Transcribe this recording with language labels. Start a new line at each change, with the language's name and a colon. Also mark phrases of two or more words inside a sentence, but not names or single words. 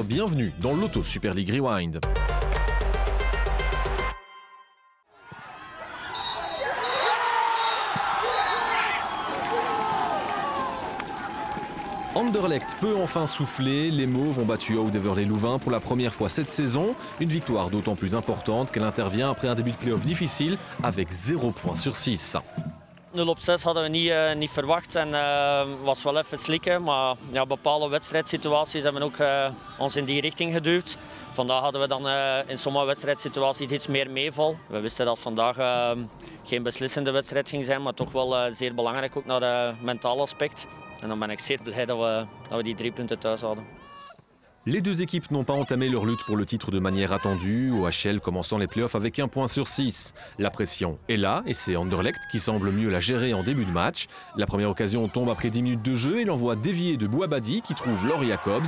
French: Bienvenue dans l'Auto Super League Rewind. Anderlecht peut enfin souffler, les Mauves ont battu Oud-Heverlee-Louvain pour la première fois cette saison. Une victoire d'autant plus importante qu'elle intervient après un début de play-off difficile avec 0 points sur 6.
Dutch: 0-6 hadden we niet verwacht en was wel even slikken, maar ja, bepaalde wedstrijdsituaties hebben ook ons in die richting geduwd. Vandaag hadden we dan in sommige wedstrijdsituaties iets meer meeval. We wisten dat vandaag geen beslissende wedstrijd ging zijn, maar toch wel zeer belangrijk ook naar het mentale aspect. En dan ben ik zeer blij dat we die 3 punten thuis hadden.
French: Les deux équipes n'ont pas entamé leur lutte pour le titre de manière attendue, OHL commençant les playoffs avec 1 point sur 6. La pression est là et c'est Anderlecht qui semble mieux la gérer en début de match. La première occasion tombe après 10 minutes de jeu et l'envoi dévié de Bouabadi qui trouve Laure Jacobs.